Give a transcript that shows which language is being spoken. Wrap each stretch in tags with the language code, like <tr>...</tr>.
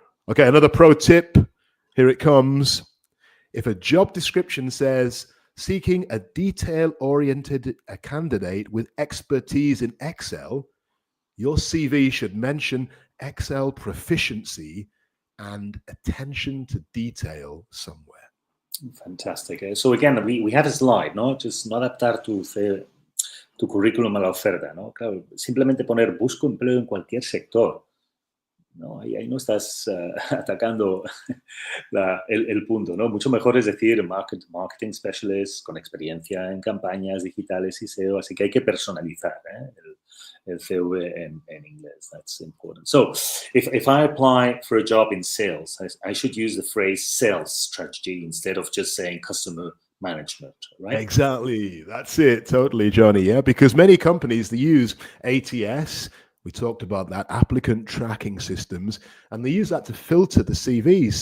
<en>Okay, another pro tip. Here it comes. If a job description says seeking a detail-oriented candidate with expertise in Excel, your CV should mention Excel proficiency and attention to detail somewhere. Fantastic. So again, we have a slide, ¿no?</en> <es>Just no adaptar tu currículum a la oferta, ¿no? Claro, simplemente poner busco empleo en cualquier sector. No, ahí no estás atacando el punto, ¿no? Mucho mejor es decir marketing specialist con experiencia en campañas digitales y SEO, así que hay que personalizar el CV en inglés.</es> <en>That's important. So if I apply for a job in sales, I should use the phrase sales strategy instead of just saying customer management, right? Exactly. That's it. Totally, Johnny. Yeah, because many companies, they use ATS. We talked about that, applicant tracking systems, and they use that to filter the CVs.</en>